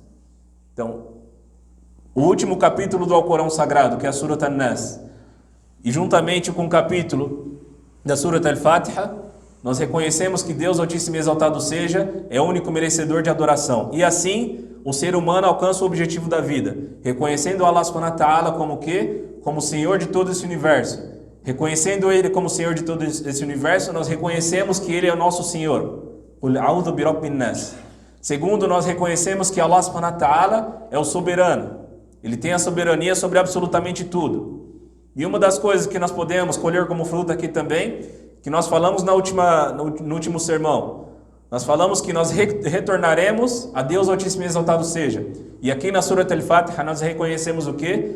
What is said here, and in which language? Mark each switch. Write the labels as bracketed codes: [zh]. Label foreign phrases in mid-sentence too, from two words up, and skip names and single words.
[pt] Então, o último capítulo do Alcorão Sagrado, que é a Surat An-Nas, e juntamente com o capítulo da Surat Al-Fatiha, nós reconhecemos que Deus Altíssimo e Exaltado seja, é o único merecedor de adoração. E assim, o ser humano alcança o objetivo da vida, reconhecendo Allah [ar] سبحانه وتعالى [pt] como o quê? Como Senhor de todo esse universo. Reconhecendo Ele como Senhor de todo esse universo, nós reconhecemos que Ele é o nosso Senhor. [ar] أعوذ برب الناس. [pt] Segundo, nós reconhecemos que Allah [ar] سبحانه وتعالى [pt] é o soberano. Ele tem a soberania sobre absolutamente tudo. E uma das coisas que nós podemos colher como fruto aqui também, que nós falamos no último sermão. Nós falamos que nós retornaremos a Deus Altíssimo e Exaltado seja. E aqui na Surat Al-Fatiha nós reconhecemos o quê?